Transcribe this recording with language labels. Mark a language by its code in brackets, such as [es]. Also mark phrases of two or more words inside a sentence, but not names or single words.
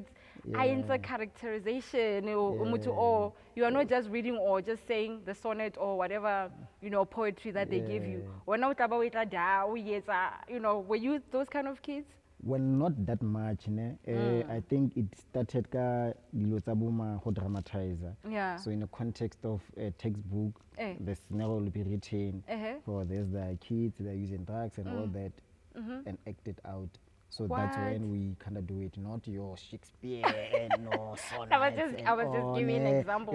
[en] I enter characterization, or you are not just reading or just saying the sonnet or whatever, you know, poetry that they give you. You know, were you those kind of kids? Well, not that much. I think it started [tn] ka dilo tsa boma go dramatizer. [en] Yeah. So in the context of a textbook, the scenario will be written for there's the kids that are using drugs and all that, and act it out. So that's when we kind of do it, not your Shakespeare and no sonnet. I was just giving an example.